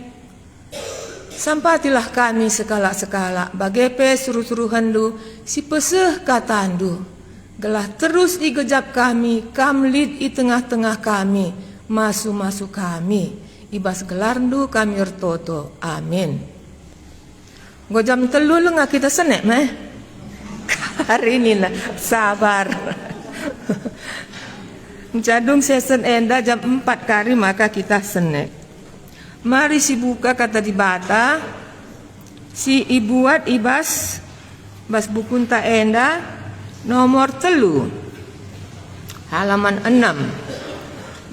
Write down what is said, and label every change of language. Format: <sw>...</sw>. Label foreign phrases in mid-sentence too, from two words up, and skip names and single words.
<btx>Sampatilah kami sekala-sekala, bagepe suruh-suruhan du, si peseh katandu. Gelah terus igejap kami, kamlid i tengah-tengah kami, masu-masu kami. Ibas gelarndu kami ertoto. Amin. Gua jam 3 lengah kita senek meh.</btx> <id>Hari ini lah, sabar.</id> <btx>Jadung sesen enda jam 4 kali maka kita senek. Mari si buka kata di bata, si ibuat ibas, bas bukunta enda, nomor 3, halaman 6.</btx>